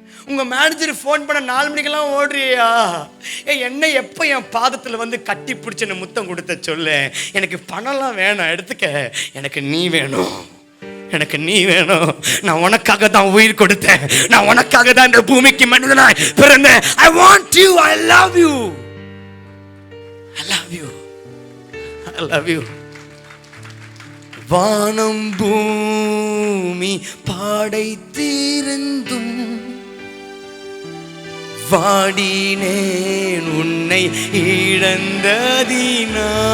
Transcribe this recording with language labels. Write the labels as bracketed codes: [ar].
[ta] உங்க manager phone பண்ண 4 மணிக்கெல்லாம் ஓடுறியா? என்ன எப்போ என் பாதத்தில் கட்டி பிடிச்ச முத்தம் கொடுத்த சொல்லு. எனக்கு பணம்லாம் வேணாம், எடுத்துக்க. எனக்கு நீ வேணும், எனக்கு நீ வேணும். நான் உனக்காக தான் உயிர் கொடுத்தேன், நான் உனக்காக தான் இந்த பூமிக்கு மனிதனாய் பிறந்தேன். [en] I want you, I love you, I love you, I love you. [ta] வானம் பூமி படைத்திருந்தும் வாடினேன் உன்னை இழந்ததினா.